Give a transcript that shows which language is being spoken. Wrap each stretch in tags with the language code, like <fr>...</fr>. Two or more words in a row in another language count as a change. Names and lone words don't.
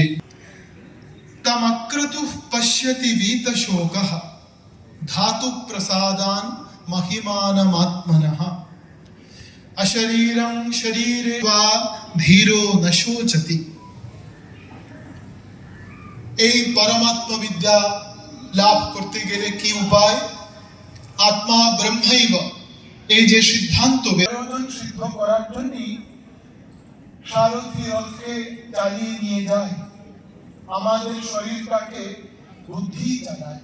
<sa>तमक्रतुः पश्यति वीतशोकः धातु प्रसादान् महिमानमात्मनः। अशरीरं शरीरे वा धीरो न शोचति।</sa> <bn>এই পরমাত্ম বিদ্যা লাভ করতে গেলে কি উপায়?</bn> <sa>আত্মা ব্রহ্মৈব,</sa> <bn>এই যে সিদ্ধান্ত সিদ্ধ করার জন্য সারথি রথকে চালিয়ে নিয়ে যায়, আমাদের শরীরটাকে বুদ্ধি চালায়।</bn>